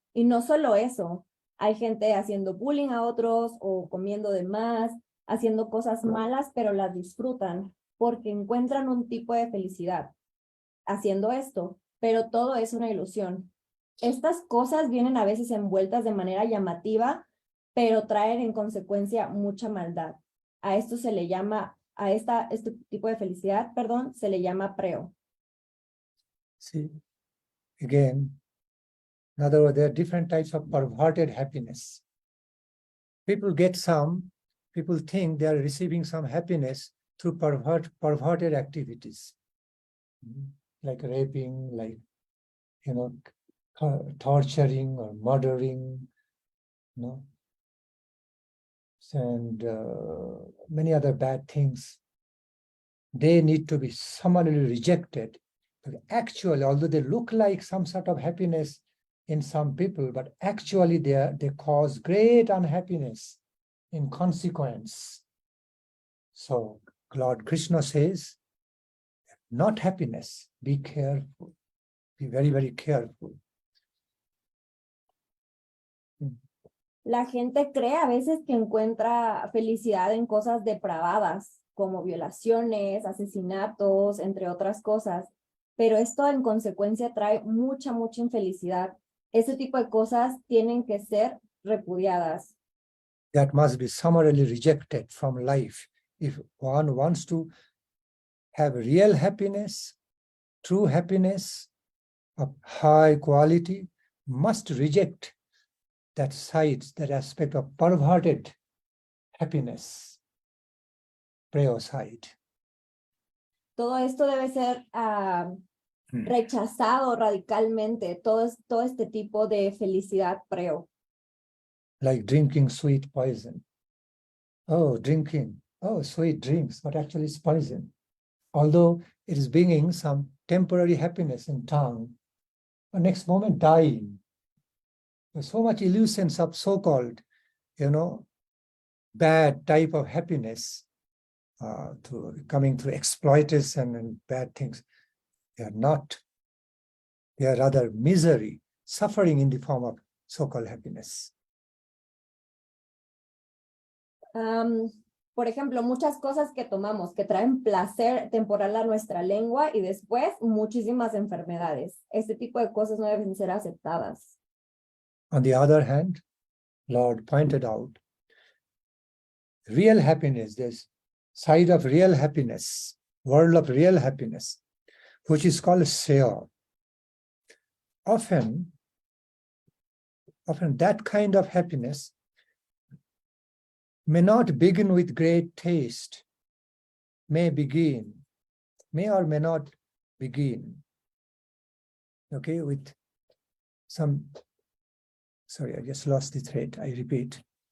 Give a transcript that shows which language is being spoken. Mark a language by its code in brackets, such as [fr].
[es] Y no solo eso, hay gente haciendo bullying a otros o comiendo de más, haciendo cosas malas, pero las disfrutan porque encuentran un tipo de felicidad haciendo esto, pero todo es una ilusión. Estas cosas vienen a veces envueltas de manera llamativa, pero traen en consecuencia mucha maldad. A esto se le llama, este tipo de felicidad, perdón, se le llama preo. [en] See, again, in other words, there are different types of perverted happiness. People think they are receiving some happiness through perverted activities, like raping, like, torturing or murdering, and many other bad things. They need to be summarily rejected. But actually, although they look like some sort of happiness in some people, but actually they cause great unhappiness in consequence. So Lord Krishna says, not happiness, be careful, be very, very careful. [es] La gente cree a veces que encuentra felicidad en cosas depravadas, como violaciones, asesinatos, entre otras cosas, pero esto en consecuencia trae mucha, mucha infelicidad. Ese tipo de cosas tienen que ser repudiadas. [en] That must be summarily rejected from life. If one wants to have real happiness, true happiness of high quality, must reject that side, that aspect of perverted happiness, prayer side. [es] Todo esto debe ser rechazado radicalmente, todo este tipo de felicidad preo. [en] Like drinking sweet poison. Oh, drinking, sweet drinks, but actually it's poison. Although it is bringing some temporary happiness in tongue, the next moment dying. There's so much illusions of so-called, bad type of happiness coming through exploitation and bad things. They are not. They are rather misery, suffering in the form of so-called happiness. [es] Por ejemplo, muchas cosas que tomamos que traen placer temporal a nuestra lengua y después muchísimas enfermedades. Este tipo de cosas no deben ser aceptadas. [en] On the other hand, Lord pointed out, real happiness, there's side of real happiness, world of real happiness, which is called SREYA. Often that kind of happiness may not begin with great taste, may or may not begin, with some, sorry, I just lost the thread, I repeat.